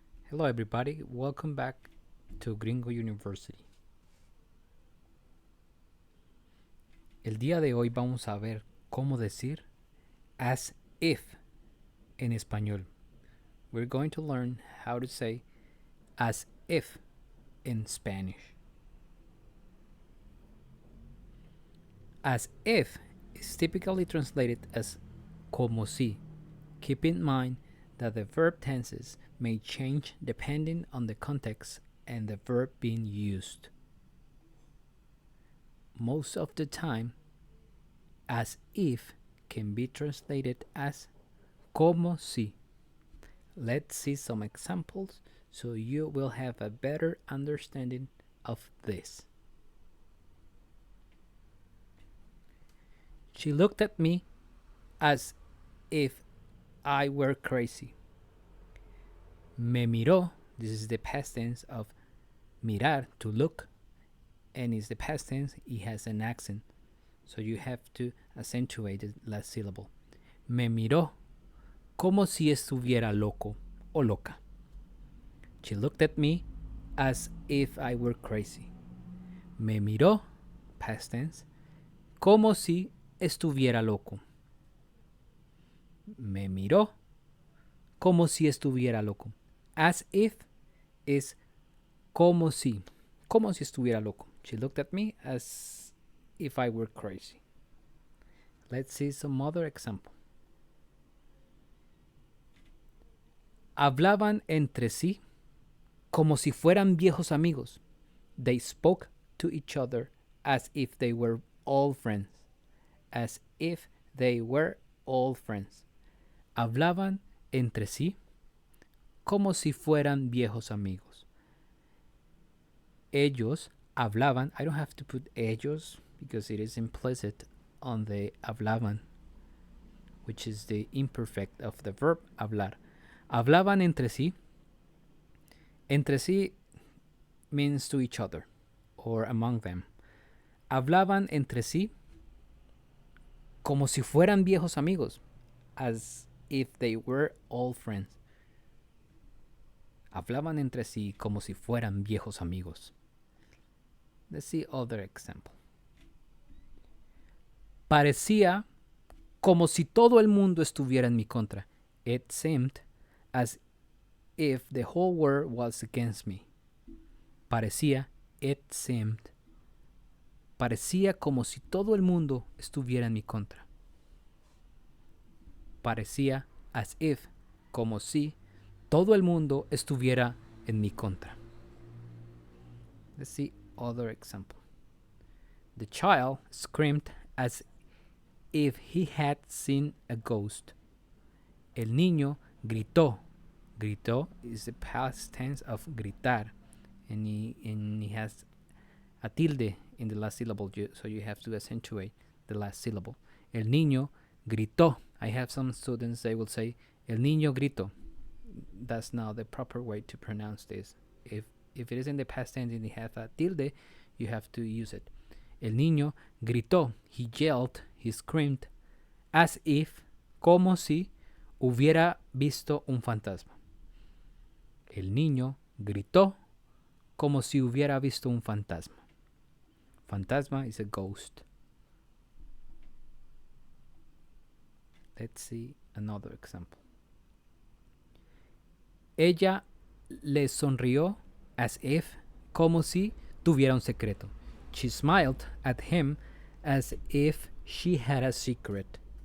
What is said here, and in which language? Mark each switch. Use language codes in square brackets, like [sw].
[en] Hello everybody, welcome back to Gringo University. [es] El día de hoy vamos a ver cómo decir [en] as if [es] en español. [en] We're going to learn how to say as if in Spanish. As if is typically translated as como si. Keep in mind that the verb tenses may change depending on the context and the verb being used. Most of the time, as if can be translated as como si. Let's see some examples so you will have a better understanding of this. She looked at me as if I were crazy. [es] Me miró, [en] this is the past tense of mirar, to look, and is the past tense, it has an accent, so you have to accentuate the last syllable. [es] Me miró como si estuviera loco o loca. [en] She looked at me as if I were crazy. [es] Me miró, [en] past tense, [es] como si estuviera loco. Me miró como si estuviera loco. [en] As if is [es] como si estuviera loco. [en] She looked at me as if I were crazy. Let's see some other example. [es] Hablaban entre sí como si fueran viejos amigos. [en] They spoke to each other as if they were old friends. As if they were old friends. [es] Hablaban entre sí como si fueran viejos amigos. Ellos hablaban, [en] I don't have to put ellos because it is implicit on the hablaban, which is the imperfect of the verb hablar. [es] Hablaban entre sí. [en] Entre sí means to each other or among them. [es] Hablaban entre sí como si fueran viejos amigos, [en] as if they were old friends. [es] Hablaban entre sí como si fueran viejos amigos. [en] Let's see other example. [es] Parecía como si todo el mundo estuviera en mi contra. [en] It seemed as if the whole world was against me. [es] Parecía, [en] it seemed. [es] Parecía como si todo el mundo estuviera en mi contra. Parecía, [en] as if, [es] como si todo el mundo estuviera en mi contra. [en] Let's see other example. The child screamed as if he had seen a ghost. [es] El niño gritó. [en] Gritó is the past tense of gritar, and he has a tilde in the last syllable, so you have to accentuate the last syllable. [es] El niño gritó. [en] I have some students, they will say, el niño gritó. That's not the proper way to pronounce this. If it is in the past tense and it has a tilde, you have to use it. [es] El niño gritó. [en] He yelled, he screamed, as if, [es] como si, hubiera visto un fantasma. El niño gritó como si hubiera visto un fantasma. [en] Fantasma is a ghost. Let's see another example. [es] Ella le sonrió [en] as if, [es] como si tuviera un secreto. [en] She smiled at him as if she had a secret.